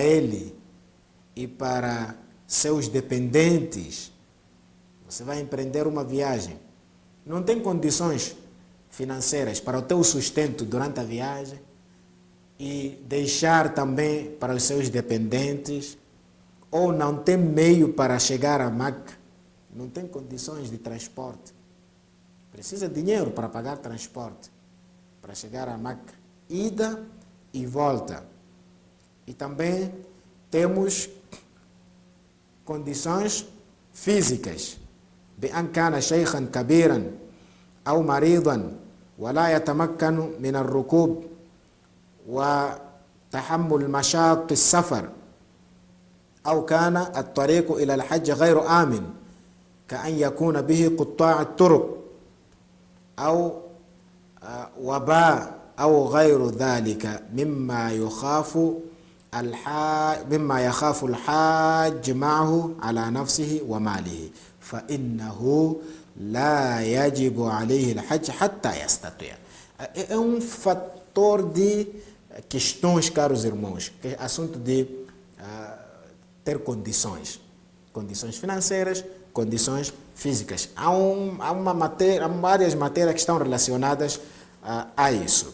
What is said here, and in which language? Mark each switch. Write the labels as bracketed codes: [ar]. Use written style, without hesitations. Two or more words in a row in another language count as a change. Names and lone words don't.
[pt] ele e para seus dependentes, você vai empreender uma viagem, não tem condições financeiras para o teu sustento durante a viagem e deixar também para os seus dependentes, ou não tem meio para chegar a Meca, não tem condições de transporte, precisa de dinheiro para pagar transporte, para chegar a Meca, ida e volta. E também temos condições físicas. [ar] بأن كان شيخا كبيرا أو مريضا ولا يتمكن من الركوب وتحمل مشاق السفر أو كان الطريق إلى الحج غير آمن كأن يكون به قطاع الطرق أو وباء أو غير ذلك مما يخاف الحاج معه على نفسه وماله فإنه لا يجب عليه الحج حتى يستطيع. [pt] É fator de questões, caros irmãos, que é assunto de ter condições financeiras, condições físicas. Há várias matérias que estão relacionadas a isso.